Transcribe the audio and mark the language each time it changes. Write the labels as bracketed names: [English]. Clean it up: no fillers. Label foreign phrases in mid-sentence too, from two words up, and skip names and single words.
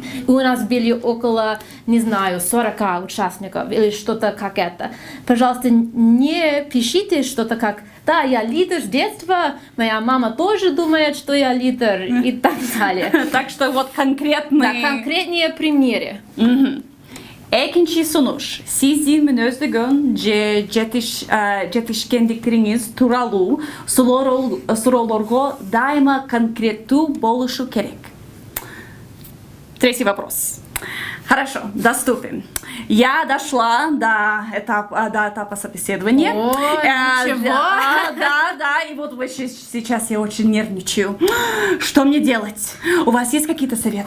[Russian] И у нас были около, 40 участников или что-то как это. Пожалуйста, не пишите что-то как «Да, я лидер с детства, моя мама тоже думает, что я лидер» и так далее. Так что вот конкретные примеры. [Kyrgyz] Экинчи сунуш. Сиздин мүнөздөгөн же жетишкендиктериңиз тууралуу суроолорго дайыма конкреттүү болушу керек. [Russian] Третий вопрос. Хорошо, доступен. Я дошла до этапа собеседования. Ничего. Да, и вот сейчас я очень нервничаю. Что мне делать? У вас есть какие-то советы?